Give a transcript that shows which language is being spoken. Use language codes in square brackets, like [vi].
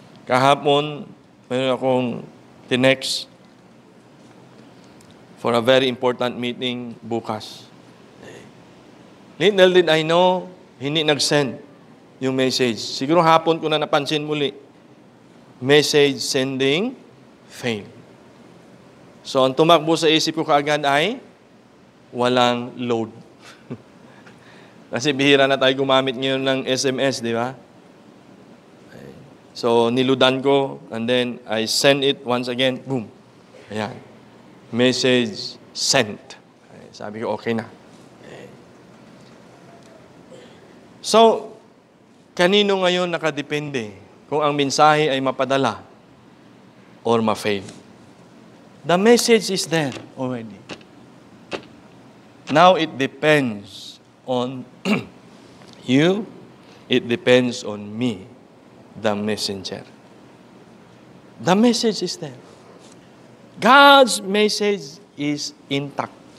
[tl] Kahapon, mayroon akong tinext [en] for a very important meeting [tl] bukas. [en] Little did I know, [tl] hindi nag-send yung message. Siguro hapon ko na napansin muli. [en] Message sending failed. [tl] So, ang tumakbo sa isip ko kaagad ay walang load. Kasi bihira na tayo gumamit ngayon ng SMS, di ba? [en] So, niludan ko, and then I send it once again. [tl] Boom. Ayan. Message sent. Sabi ko, okay na. So, kanino ngayon nakadepende kung ang mensahe ay mapadala or ma-fail? [en] The message is there already. Now, it depends on you. It depends on me, the messenger. The message is there. God's message is intact.